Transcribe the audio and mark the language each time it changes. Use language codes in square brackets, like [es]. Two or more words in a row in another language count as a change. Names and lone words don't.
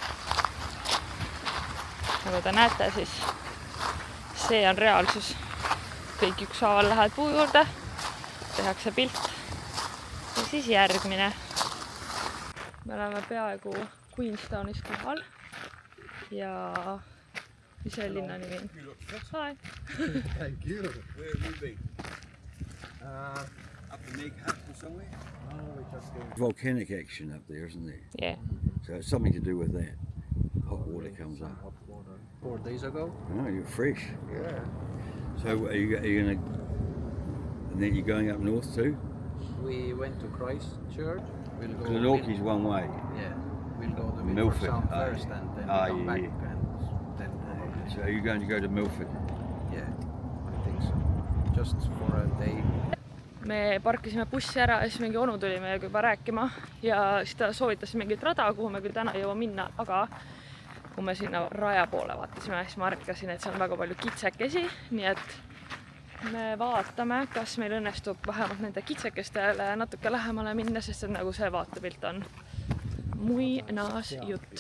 [et] Nagu te näete, siis see on reaalsus. Kõik ükshaaval lähed puu juurde, tehakse pilt ja siis järgmine. Me oleme peaaegu Queenstownis kohal ja mis see linna nimi on? [en] Hi! Thank you. Where have you been? Up to Meg Hutton somewhere? No, we just going. Volcanic action up there, isn't there? Yeah. So it's something to do with that. Hot water comes up. Hot water. 4 days ago? Oh, you're fresh. Yeah. So are you going to... And then you're going up north too? We went to Christchurch. We'll go... Glenorchy's one way. Yeah. We'll go to Milford. Sound first and then come back yeah. and then... So are you going to go to Milford? Yeah, I think so. Just for a day. [et] me parkisime bussi ära ja siis mingi onu tuli meiega juba rääkima ja siis ta soovitas mingit rada, kuhu me küll täna ei jõua minna, aga kui me sinna raja poole vaatasime, siis ma arkasin, et seal on väga palju kitsekesi, nii et me vaatame, kas meil õnnestub vähemalt nende kitsekestele natuke lähemale minna, sest et nagu see vaatepilt on muinasjutt.